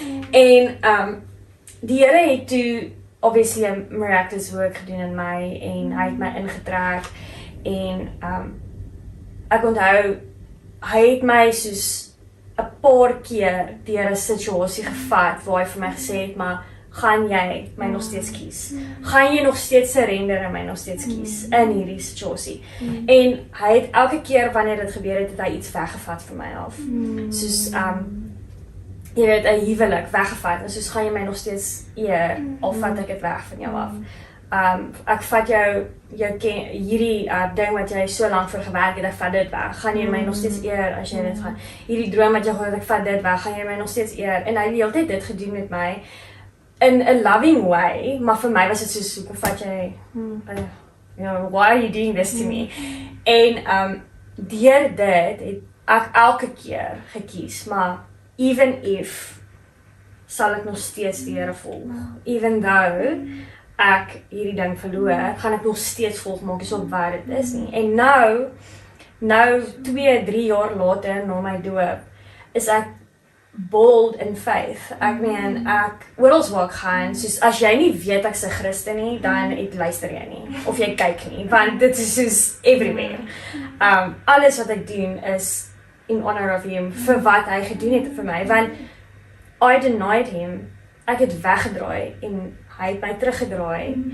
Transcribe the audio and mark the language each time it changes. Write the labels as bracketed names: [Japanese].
[Afrikaans] En die Here het toe obviously 'n miraculous work gedoen in my en hy het my ingetrek en ek onthou hy het my soos 'n paar keer deur 'n situasie gevat waar hy vir my gesê het, maar gaan jy my nog steeds kies? Gaan jy nog steeds [English] surrender [Afrikaans] en my nog steeds kies in hierdie situasie? En hy het elke keer wanneer dit gebeur het, het hy iets weggevat van my af. Soos jy weet, 'n huwelik weggevat, en soos gaan jy my nog steeds eer, al vat ek dit weg van jou af. Ek vat jou hierdie ding wat jy so lank vir gewerk het, ek vat dit weg, gaan jy my nog steeds eer as jy dit gaan, hierdie droom wat jy gehad het, ek vat dit weg, gaan jy my nog steeds eer, en hy het die hele tyd dit gedoen met my, [English] in a loving way, [Afrikaans] maar vir my was dit soos, hoekom vat jy, [English] why are you doing this to me? [Afrikaans] En deur dit het ek elke keer gekies, maar [English] even if [Afrikaans] sal ek nog steeds die Here volg. [English] Even though [Afrikaans] ek hierdie ding verloor, gaan ek nog steeds volg, maak nie saak wat dit is nie. En nou 2-3 jaar later na my doop, is ek [English] bold in faith. [Afrikaans] Ek meen, ek oral waar ek gaan, soos as jy nie weet ek's 'n Christen nie, dan luister jy nie, of jy kyk nie, want dit is soos everywhere. Alles wat ek doen is [English] in honor of him, [Afrikaans] vir wat hy gedoen het vir my, want [English] I denied him. [Afrikaans] Ek het weggedraai en hy het my teruggedraai.